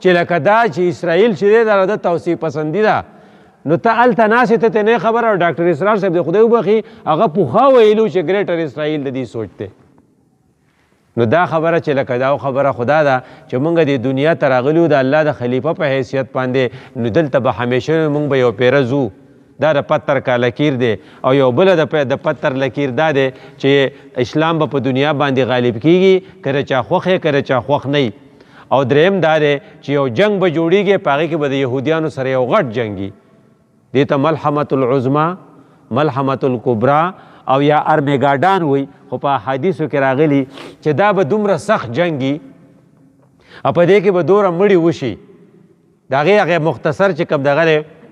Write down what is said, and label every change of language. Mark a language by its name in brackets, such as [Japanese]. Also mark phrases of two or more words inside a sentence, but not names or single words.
[Pashto] لکه دا چې اسرائیل چې دی دا د توسعې پسندي ده نو ته هلته ناستې ته نه خبره او ډاکټر اسرار صاحب د خدای وبخي هغه پوخا ویلو چې ګریټر اسرائیل د دې سوچ دی نو دا خبره چې لکه دا خبره خدا ده چې مونږ د دنیا ته راغلي د الله د خلیفه په حیثیت باندې نو دلته به همیشه مونږ به یو پیره ځو دا د [Urdu] پتر کا لکیر [Pashto] دی او یو بله د پتر لکیر دا دی چې اسلام به په دنیا باندې غالب کیږي که چا خوښ یې که چا خوښ نه او دریم دا دی چې یو جنگ به جوړیږي په هغې کې به د یهودیانو سره یو غټ جنګي دې ته ملحمة العظما ملحمة الکبرا او یا ارمیګاډان وي خو په حدیثو کې راغلي چې دا به دومره سخت جنګي او په دې کې به دومره مړي وشي د هغې مختصر چې کوم دغه دی